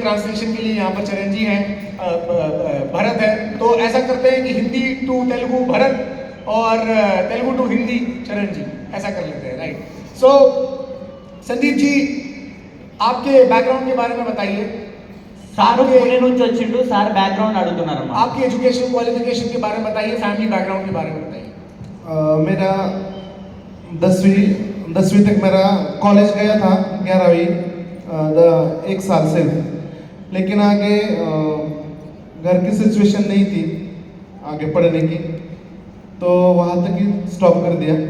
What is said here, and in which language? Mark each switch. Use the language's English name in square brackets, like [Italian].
[Hindi] Translation के लिए यहाँ पर चरण जी हैं, भरत है, तो ऐसा करते हैं कि हिंदी टू तेलुगु भरत और तेलुगु टू हिंदी चरण जी, ऐसा कर लेते हैं, राइट। सो संदीप जी, आपके बैकग्राउंड के बारे में बताइए। [Telugu] సార్ పూణే నుంచి వచ్చిండు సార్ బ్యాక్గ్రౌండ్ అడుగుతున్నారు [Hindi] आपकी एजुकेशन क्वालिफिकेशन के बारे में बताइए, फैमिली बैकग्राउंड के बारे में बताइए। मेरा 10वीं तक मेरा कॉलेज गया था, 11वीं 1 साल से, लेकिन आगे घर की सिचुएशन नहीं थी आगे पढ़ने की, तो वहाँ तक ही स्टॉप कर दिया।